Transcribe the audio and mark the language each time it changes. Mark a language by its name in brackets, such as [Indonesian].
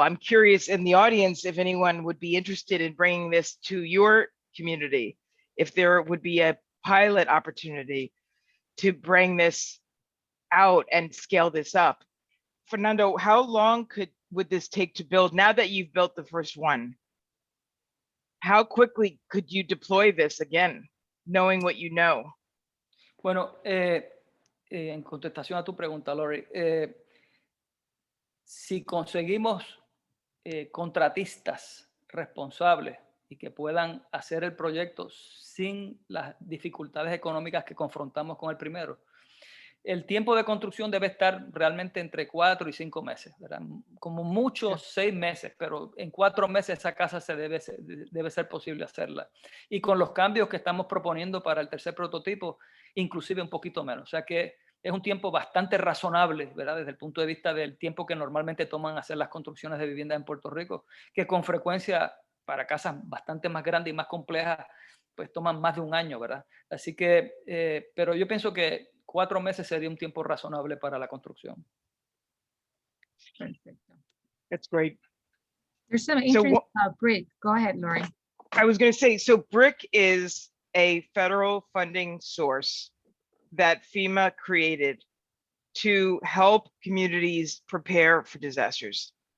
[English] I'm curious in the audience if anyone would be interested in bringing this to your community, if there would be a pilot opportunity to bring this out and scale this up. Fernando, how long would this take to build now that you've built the first one? How quickly could you deploy this again, knowing what you know? [Spanish] Bueno, en contestación a tu pregunta, Lori, si conseguimos contratistas responsables y que puedan hacer el proyecto sin las dificultades económicas que confrontamos con el primero, el tiempo de construcción debe estar realmente entre 4 y 5 meses, ¿verdad? Como mucho 6 meses, pero en 4 meses esa casa debe ser posible hacerla. Y con los cambios que estamos proponiendo para el tercer prototipo, inclusive un poquito menos. O sea que es un tiempo bastante razonable, ¿verdad? Desde el punto de vista del tiempo que normalmente toman hacer las construcciones de vivienda en Puerto Rico, que con frecuencia para casas bastante más grandes y más complejas, pues toman más de un año, ¿verdad? Así que, pero yo pienso que 4 meses sería un tiempo razonable para la construcción. Perfecto. [English] That's great. There's some interest about BRIC. Go ahead, Lori. I was going to say, so BRIC is a federal funding source that FEMA created to help communities prepare for disasters.